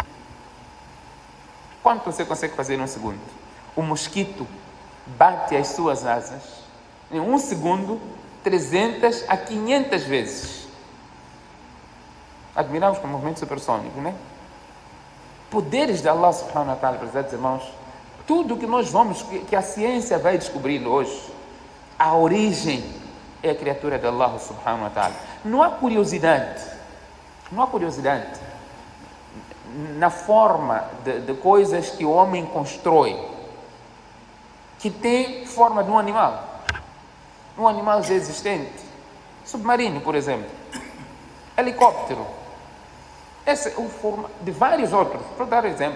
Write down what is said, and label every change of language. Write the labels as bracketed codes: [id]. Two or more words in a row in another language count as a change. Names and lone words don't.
[pt] Quanto você consegue fazer em um segundo? O mosquito bate as suas asas em um segundo 300 a 500 vezes. Admiramos com o movimento supersônico, né? Poderes de [ar] الله سبحانه وتعالى, [pt] prezados irmãos, tudo que nós vamos, que a ciência vai descobrir hoje, a origem é a criatura de [ar] الله سبحانه وتعالى. [pt] Não há curiosidade na forma de coisas que o homem constrói, que tem forma de um animal já existente, submarino, por exemplo, helicóptero, esse é o forma de vários outros, para dar exemplo.